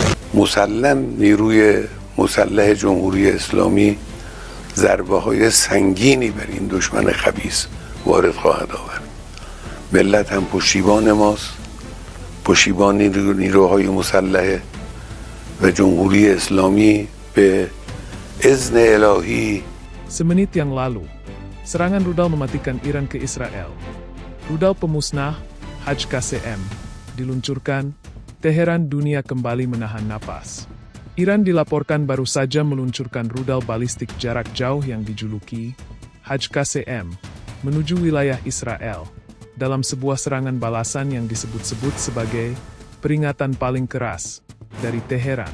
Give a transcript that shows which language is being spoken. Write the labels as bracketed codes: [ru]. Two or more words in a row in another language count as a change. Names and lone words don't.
[fa] مسلم نیروی مسلح جمهوری اسلامی ضربه‌های سنگینی بر این دشمن خبیث وارد خواهد آورد. ملت هم پشتیبان ماست، پشتیبان نیروهای مسلح و جمهوری اسلامی به اذن الهی. [id] Semenit yang lalu, serangan rudal mematikan Iran ke Israel. Rudal pemusnah HKCM diluncurkan, Teheran dunia kembali menahan napas. Iran dilaporkan baru saja meluncurkan rudal balistik jarak jauh yang dijuluki HKCM menuju wilayah Israel dalam sebuah serangan balasan yang disebut-sebut sebagai peringatan paling keras dari Teheran.